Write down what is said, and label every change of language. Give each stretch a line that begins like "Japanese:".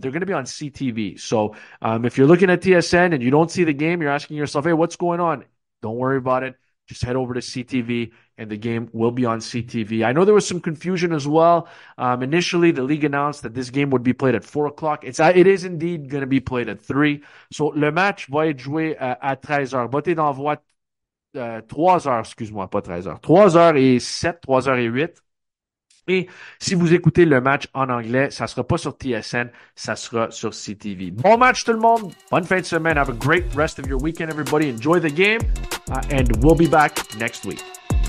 English: They're going to be on CTV. So if you're looking at TSN and you don't see the game, you're asking yourself, hey, what's going on? Don't worry about it. Just head over to CTV, and the game will be on CTV. I know there was some confusion as well. Initially, the league announced that this game would be played at 4 o'clock. It is indeed going to be played at 3.
French: So, le match va être joué à 13h. Botté d'envoi 3h, excuse-moi, pas 13h. 3h07, 3h08. Et si vous écoutez le match en anglais, ça sera pas sur TSN, ça sera sur CTV. Bon match tout le monde. Bonne fin de semaine.
English: Have a great rest of your weekend, everybody. Enjoy the game. And we'll be back next week.